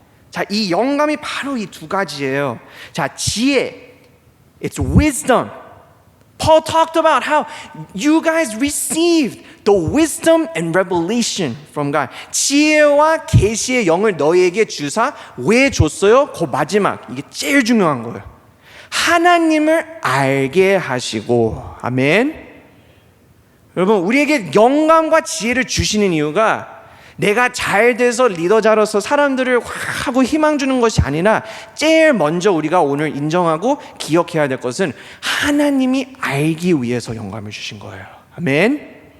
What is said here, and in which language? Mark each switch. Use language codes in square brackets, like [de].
[ko] 자, 이 영감이 바로 이 두 가지예요. 자, 지혜, [en] it's wisdom. Paul talked about how you guys received the wisdom and revelation from God. [ko] 지혜와 계시의 영을 너희에게 주사 왜 줬어요? 그 마지막, 이게 제일 중요한 거예요. 하나님을 알게 하시고. 아멘. 여러분, 우리에게 영감과 지혜를 주시는 이유가 내가 잘 돼서 리더 자로서 사람들을 확 하고 희망 주는 것이 아니라 제일 먼저 우리가 오늘 인정하고 기억해야 될 것은 하나님이 알기 위해서 영감을 주신 거예요. 아멘.